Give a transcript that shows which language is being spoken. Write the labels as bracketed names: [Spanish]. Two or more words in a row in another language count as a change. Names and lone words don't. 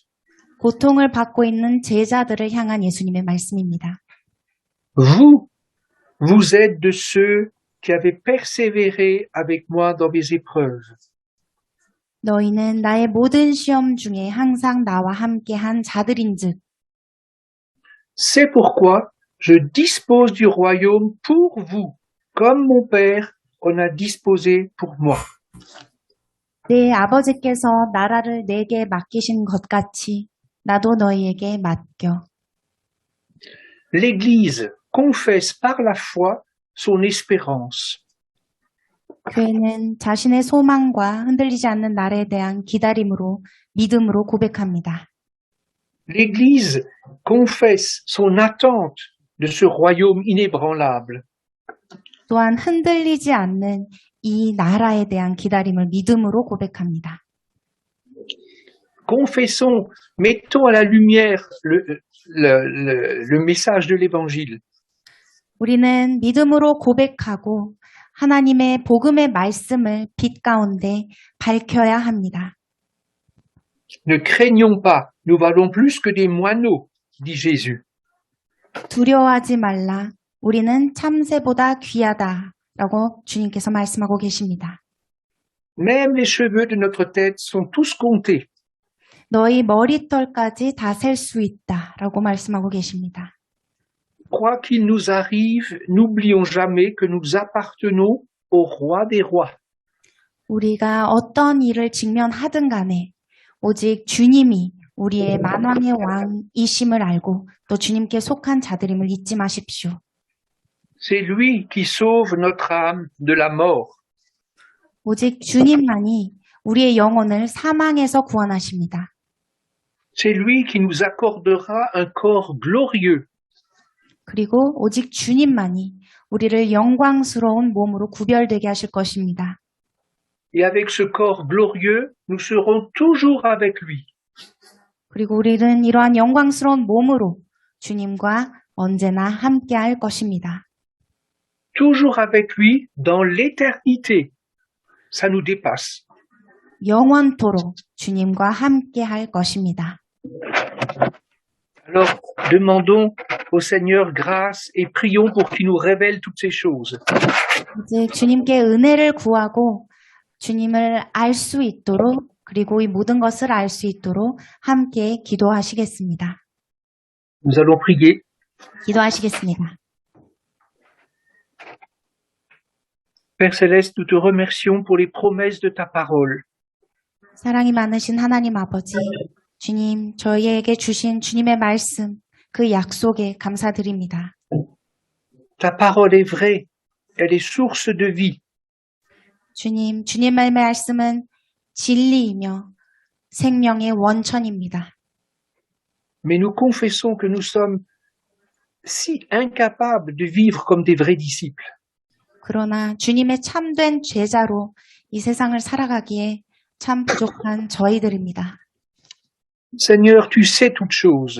[Korean] 고통을 받고 있는 제자들을 향한 예수님의 말씀입니다. [French] Vous êtes de ceux qui avaient persévéré avec moi dans mes épreuves. [Korean] 너희는 나의 모든 시험 중에 항상 나와 함께한 자들인즉 [French] C'est pourquoi je dispose du royaume pour vous, comme mon Père en a disposé pour moi. [Korean] 내 아버지께서 나라를 내게 맡기신 것 같이 나도 너희에게 맡겨. [French] L'Église confesse par la foi son espérance. [Korean] 교회는 자신의 소망과 흔들리지 않는 나라에 대한 기다림으로 믿음으로 고백합니다. [French] L'Église confesse son attente de ce royaume inébranlable. [Korean] 또한 흔들리지 않는 이 나라에 대한 기다림을 믿음으로 고백합니다. [French] Confessons, mettons à la lumière le message de l'Évangile. [Korean] 우리는 믿음으로 고백하고 하나님의 복음의 말씀을 빛 가운데 밝혀야 합니다. [French] Ne craignons pas, nous valons plus que des moineaux, dit Jésus. [Korean] 두려워하지 말라. 우리는 참새보다 귀하다라고 주님께서 말씀하고 계십니다. [French] Même les cheveux de notre tête sont tous comptés. [Korean] 너희 머리털까지 다 셀 수 있다라고 말씀하고 계십니다. [French] Quoi qu'il nous arrive, n'oublions jamais que nous appartenons au roi des rois. [Korean] 우리가 어떤 일을 직면하든 간에 오직 주님이 우리의 만왕의 왕이심을 알고 또 주님께 속한 자들임을 잊지 마십시오. [French] C'est lui qui sauve notre âme de la mort. [Korean] 오직 주님만이 우리의 영혼을 사망에서 구원하십니다. [French] C'est lui qui nous accordera un corps glorieux. [Korean] 그리고 오직 주님만이 우리를 영광스러운 몸으로 구별되게 하실 것입니다. [French] Et avec ce corps glorieux, nous serons toujours avec lui. [Korean] 그리고 우리는 이러한 영광스러운 몸으로 주님과 언제나 함께할 것입니다. [French] Toujours avec lui dans l'éternité. Ça nous dépasse. [Korean] 영원토록 주님과 함께할 것입니다. [French] Alors, demandons au Seigneur grâce et prions pour qu'il nous révèle toutes ces choses. [Korean] 이제 주님께 은혜를 구하고 주님을 알 수 있도록 그리고 이 모든 것을 알 수 있도록 함께 기도하시겠습니다. [French] Nous allons prier. [Korean] 기도하시겠습니다. [French] Père Céleste, nous te remercions pour les promesses de ta parole. [Korean] 사랑이 많으신 하나님 아버지, 주님, 저희에게 주신 주님의 말씀, 그 약속에 감사드립니다. [French] Ta parole est vraie. Elle est source de vie. [Korean] 주님, 주님의 말씀은 진리이며 생명의 원천입니다. [French] Mais nous confessons que nous sommes si incapables de vivre comme des vrais disciples. [Korean] 그러나 주님의 참된 제자로 이 세상을 살아가기에 참 부족한 저희들입니다. [French] Seigneur, tu sais toutes choses.